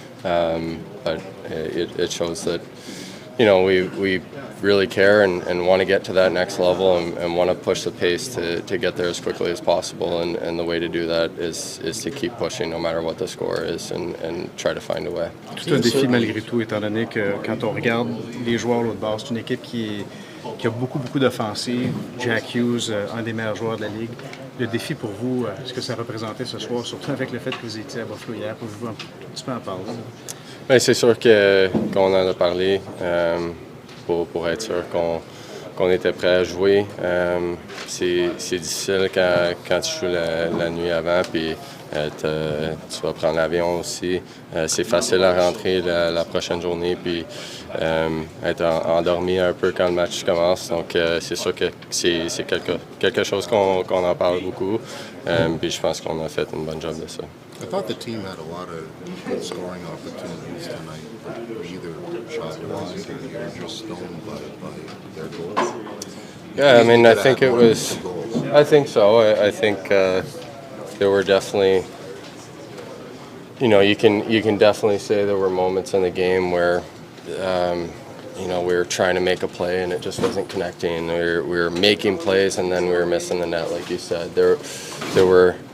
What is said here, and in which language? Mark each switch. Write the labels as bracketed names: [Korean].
[English] But it shows that, we really care and want to get to that next level and want to push the pace to get there as quickly as possible. And the way to do that is to keep pushing no matter what the score is and try to find a way. [French] C'est un défi malgré tout, étant donné que quand on regarde les joueurs l'autre bord, c'est une équipe qui a beaucoup d'offensives. Jack Hughes, un des meilleurs joueurs de la Ligue. Le défi pour vous, ce que ça représentait ce soir, surtout avec le fait que vous étiez à Buffalo hier, pouvez-vous un petit peu en parler? Ben, c'est sûr qu'on en a parlé. Pour être sûr qu'on était prêt à jouer. C'est difficile quand tu joues la nuit avant, puis tu vas prendre l'avion aussi. C'est facile à rentrer la prochaine journée, puis être endormi un peu quand le match commence. Donc c'est sûr que c'est quelque chose qu'on en parle beaucoup, puis je pense qu'on a fait une bonne job de ça. [English] I thought the team had a lot of good scoring opportunities tonight, but either shot wide or you're just stoned by their goals. Yeah, I think it was. I think so. I think there were definitely. You can definitely say there were moments in the game where, we were trying to make a play and it just wasn't connecting. We were making plays and then we were missing the net, like you said. There were